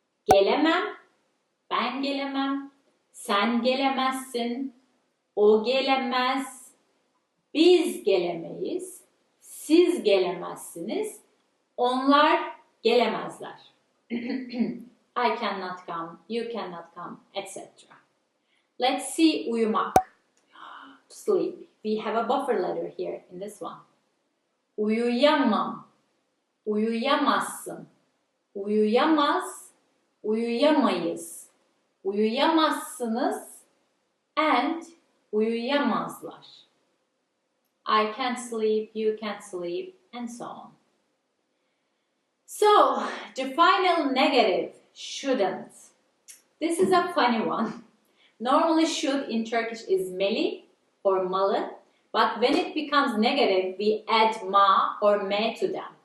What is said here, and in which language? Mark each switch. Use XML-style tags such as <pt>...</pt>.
<tr>Gelemem, ben gelemem, sen gelemezsin, o gelemez, biz gelemeyiz, siz gelemezsiniz, onlar gelemezler.</tr> <en>I cannot come, you cannot come, etc. Let's see uyumak. Sleep. We have a buffer letter here in this one.</en> <tr>Uyuyamam, uyuyamazsın, uyuyamaz, uyuyamayız, uyuyamazsınız, and uyuyamazlar.</tr> <en>I can't sleep, you can't sleep, and so on. So, the final negative, shouldn't. This is a funny one. Normally should in Turkish is meli or malı, but when it becomes negative, we add ma or me to them.</en>